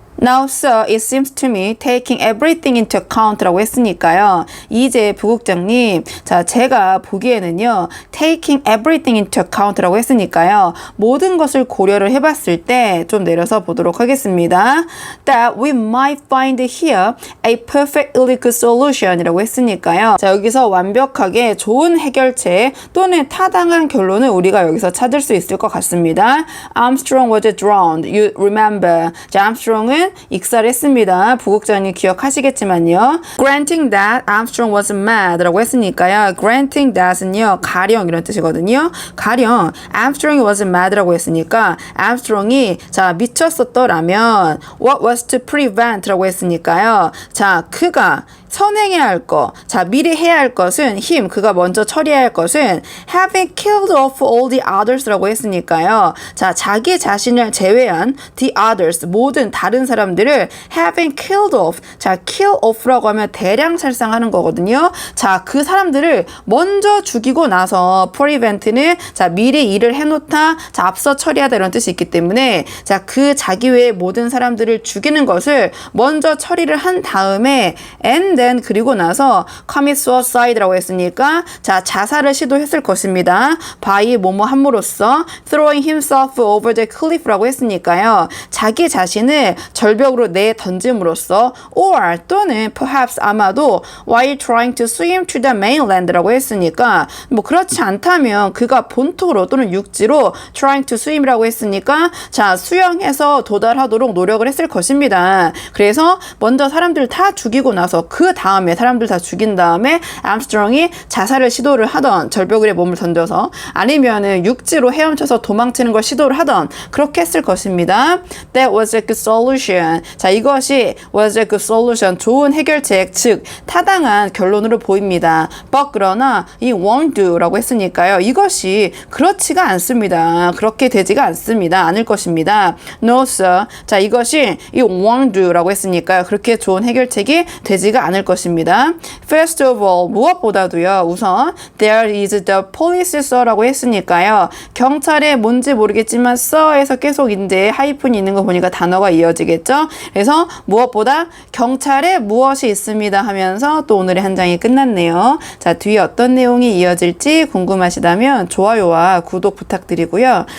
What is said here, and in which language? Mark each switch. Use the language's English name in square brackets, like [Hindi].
[English] Now, sir, it seems to me taking everything into account [Korean] 라고 했으니까요. 이제 부국장님, 자, 제가 보기에는요, [English] taking everything into account [Korean] 라고 했으니까요. 모든 것을 고려를 해봤을 때 좀 내려서 보도록 하겠습니다. [English] That we might find here a perfectly good solution [Korean] 이라고 했으니까요. 자, 여기서 완벽하게 좋은 해결책 또는 타당한 결론을 우리가 여기서 찾을 수 있을 것 같습니다. [English] Armstrong was drowned. You remember. [Korean] 자, Armstrong은 익사를 했습니다. 부국장님 기억하시겠지만요. [English] Granting that Armstrong was mad [Korean] 라고 했으니까요. [English] Granting that은요. [Korean] 가령 이런 뜻이거든요. 가령 [English] Armstrong was mad [Korean] 라고 했으니까 Armstrong이 자 미쳤었더라면 [English] what was to prevent [Korean] 라고 했으니까요. 자 그가 선행해야 할 것, 자 미리 해야 할 것은 him, 그가 먼저 처리해야 할 것은 [English] having killed off all the others [Korean] 라고 했으니까요. 자 자기 자신을 제외한 the others, 모든 다른 사람들을 [English] having killed off, [Korean] 자 kill off라고 하면 대량 살상하는 거거든요. 자 그 사람들을 먼저 죽이고 나서 prevent는 자 미리 일을 해놓다, 자 앞서 처리하다 이런 뜻이 있기 때문에 자 그 자기 외의 모든 사람들을 죽이는 것을 먼저 처리를 한 다음에 [English] and then [Korean] 그리고 나서 [English] commit suicide [Korean] 라고 했으니까 자 자살을 시도했을 것입니다. [English] by [Korean] 뭐뭐 함으로써 [English] throwing himself over the cliff [Korean] 라고 했으니까요. 자기 자신을 절벽으로 내던짐으로써 or 또는 perhaps 아마도 [English] while trying to swim to the mainland [Korean] 라고 했으니까 뭐 그렇지 않다면 그가 본토로 또는 육지로 [English] trying to swim [Korean] 이라고 했으니까 자 수영해서 도달하도록 노력을 했을 것입니다. 그래서 먼저 사람들 다 죽이고 나서 그 다음에 사람들 다 죽인 다음에 암스트롱이 자살을 시도를 하던 절벽 위에 몸을 던져서 아니면은 육지로 헤엄쳐서 도망치는 걸 시도를 하던 그렇게 했을 것입니다. [English] That was a good solution. [Korean] 자 이것이 [English] was a good solution. [Korean] 좋은 해결책 즉 타당한 결론으로 보입니다. But 그러나 이 [English] won't do [Korean] 라고 했으니까요. 이것이 그렇지가 않습니다. 그렇게 되지가 않습니다. 않을 것입니다. [English] No sir. [Korean] 자 이것이 이 [English] won't do [Korean] 라고 했으니까요. 그렇게 좋은 해결책이 되지가 않을 것입니다. [English] First of all, [Korean] 무엇보다도요. 우선 [English] there is the police sir [Korean] 라고 했으니까요. 경찰에 뭔지 모르겠지만 sir에서 계속 이제 하이픈이 있는 거 보니까 단어가 이어지겠죠. 그래서 무엇보다 경찰에 무엇이 있습니다 하면서 또 오늘의 한 장이 끝났네요. 자 뒤에 어떤 내용이 이어질지 궁금하시다면 좋아요와 구독 부탁드리고요.